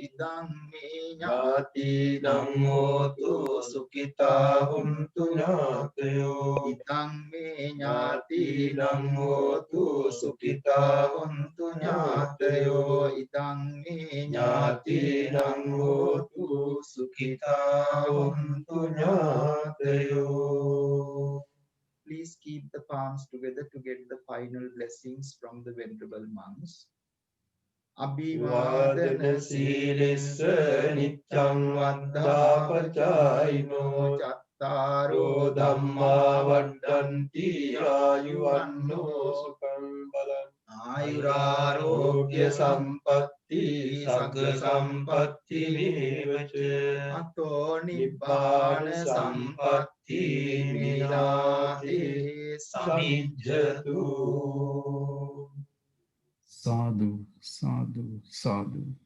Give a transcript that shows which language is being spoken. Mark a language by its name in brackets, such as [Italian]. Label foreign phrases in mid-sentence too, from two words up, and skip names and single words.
[Pali] Idang me nyati nammotu sukita huntu nyatayo. Idang me nyati nammotu sukita huntu nyatayo. Idang me nyati nammotu sukita huntu nyatayo. [English] Please keep the palms together to get the final blessings from the Venerable monks. [Pali] Abhivadana Silessa Nityam Vaddhapachayino Chattaro Dhamma Vaddanti Ayuvanno Sukham Balan. ආයුරාරෝග්‍ය සම්පatti සග්ග සම්පatti මේවච අතෝ නිබ්බාන සම්පatti මිනාතේ සමිජ්ජතු සාදු සාදු සාදු.